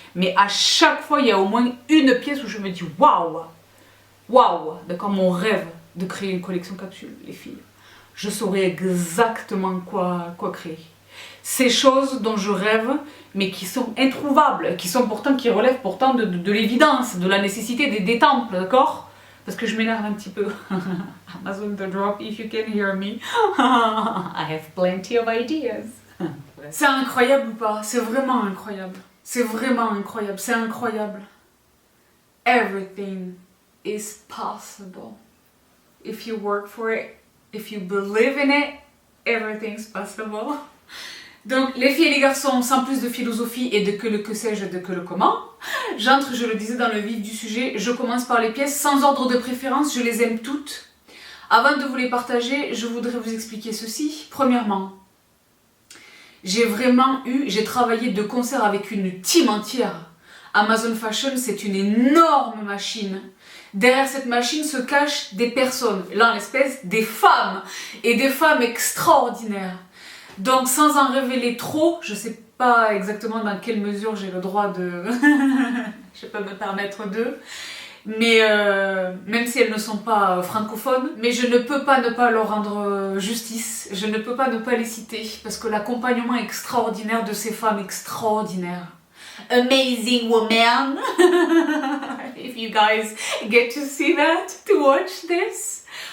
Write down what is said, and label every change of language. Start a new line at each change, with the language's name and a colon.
French: Mais à chaque fois, il y a au moins une pièce où je me dis waouh, d'accord, mon rêve de créer une collection capsule, les filles. Je saurais exactement quoi créer. Ces choses dont je rêve, mais qui sont introuvables, qui relèvent pourtant de l'évidence, de la nécessité des temples, d'accord? parce que je m'énerve un petit peu.
English: Amazon The Drop, if you can hear me. I have plenty of ideas.
French: C'est incroyable ou pas? C'est vraiment incroyable. C'est vraiment incroyable. C'est incroyable.
English: Everything is possible. If you work for it, if you believe in it, everything's possible.
French: Donc, les filles et les garçons, sans plus de philosophie et de que sais-je, de que le comment, j'entre, je le disais, dans le vif du sujet. Je commence par les pièces, sans ordre de préférence, je les aime toutes. Avant de vous les partager, je voudrais vous expliquer ceci. Premièrement, j'ai travaillé de concert avec une team entière. Amazon Fashion, c'est une énorme machine. Derrière cette machine se cachent des personnes, là en l'espèce des femmes, et des femmes extraordinaires. Donc sans en révéler trop, je sais pas exactement dans quelle mesure j'ai le droit de... je peux me permettre de... Mais même si elles ne sont pas francophones, mais je ne peux pas ne pas leur rendre justice, je ne peux pas ne pas les citer, parce que l'accompagnement extraordinaire de ces femmes extraordinaires.
English: Amazing woman! If you guys get to see that, to watch this.